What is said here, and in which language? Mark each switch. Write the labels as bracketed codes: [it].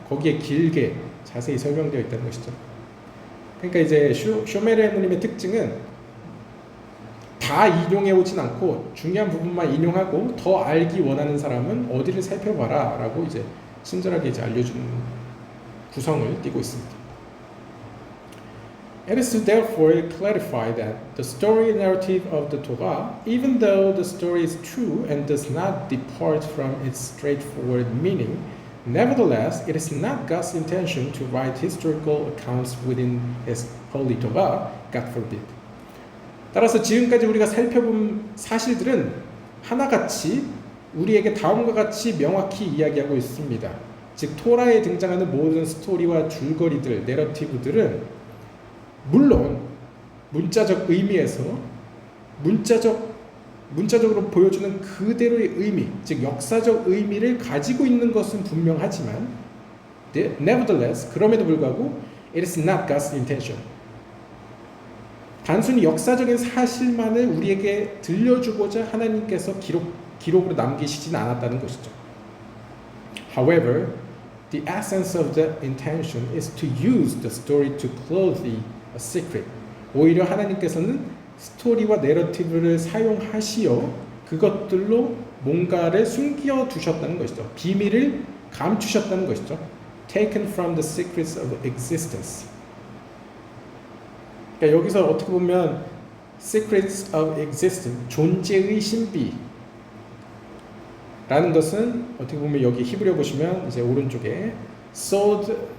[ko] 거기에 길게 자세히 설명되어 있다는 것이죠. 그러니까 이제 쇼메르에무님의 특징은 다 인용해 오진 않고 중요한 부분만 인용하고 더 알기 원하는 사람은 어디를 살펴봐라 라고 이제 친절하게 이제 알려주는 구성을 띠고 있습니다. [en] It is therefore clarified that the story narrative of the Torah, even though the story is true and does not depart from its straightforward meaning, nevertheless, it is not God's intention to write historical accounts within His holy Torah, God forbid. [ko] 따라서 지금까지 우리가 살펴본 사실들은 하나같이 우리에게 다음과 같이 명확히 이야기하고 있습니다. 즉 토라에 등장하는 모든 스토리와 줄거리들, 내러티브들은 물론 문자적 의미에서 문자적으로 보여주는 그대로의 의미, 즉 역사적 의미를 가지고 있는 것은 분명하지만 [en] nevertheless, [ko] 그럼에도 불구하고 [en] it is not God's intention. [ko] 단순히 역사적인 사실만을 우리에게 들려주고자 하나님께서 기록으로 남기시진 않았다는 것이죠. [en] However, the essence of the intention is to use the story to clothe a secret. [ko] 오히려 하나님께서는 스토리와 내러티브를 사용하시어 그것들로 뭔가를 숨겨 두셨다는 것이죠. 비밀을 감추셨다는 것이죠. [en] Taken from the secrets of existence. [ko] 그러니까 여기서 어떻게 보면 [en] secrets of existence, [ko] 존재의 신비라는 것은 어떻게 보면 여기 히브리어 보시면 이제 오른쪽에 sod